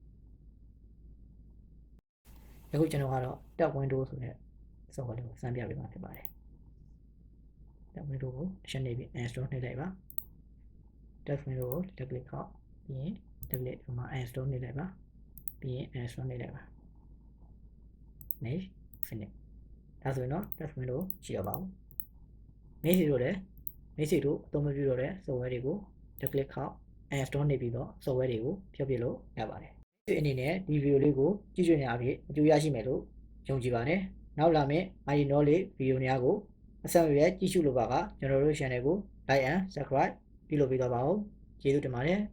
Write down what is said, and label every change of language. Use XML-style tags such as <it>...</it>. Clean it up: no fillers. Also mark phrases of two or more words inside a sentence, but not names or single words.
<my>အခုကျွန်တော်ကတော့ Tab Window ဆိုတဲ့ software ကိုစမ်းပြပေးမှာဖြစ်ပါတယ် Tab Window ကိုတစ်ချက်နေပြီး uninstall နှိပ်လိုက်ပါ Tab Window ကို left click ထောက်ပြီးရင်</my> <en>left click</en> <my>ဒီမှာ uninstall နှိပ်လိုက်ပါပြီးရင် uninstall နှိပ်လိုက်ပါ</my> <en>next finish</en> <my>ဒါဆိုရင်တော့ Tab Window ရှိတော့ပါဘူးမိတ်ဆွေတို့လည်းမိတ်ဆွေတို့အသုံးမပြုတော့တဲ့ software တွေကို</my> <en>left click</en> <my>ထောက် uninstall နေပြီးတော့ software တွေကိုဖြုတ်ပြလို့ရပါတယ်ဒီအနေနဲ့ဒီ video လေးကိုကြည့်ရှုနေအဖြစ်အကျိုးရရှိမယ်လို့ယုံကြည်ပါတယ်နောက်လာမယ့် IT Knowledge video များကိုအဆက်မပြတ်ကြည့်ရှုလိုပါကကျွန်တော်တို့ channel ကို</my> <en>like and subscribe</en> <my>ပြုလုပ်ပေးသွားပါဦးကျေးဇူးတင်ပါတယ်</my>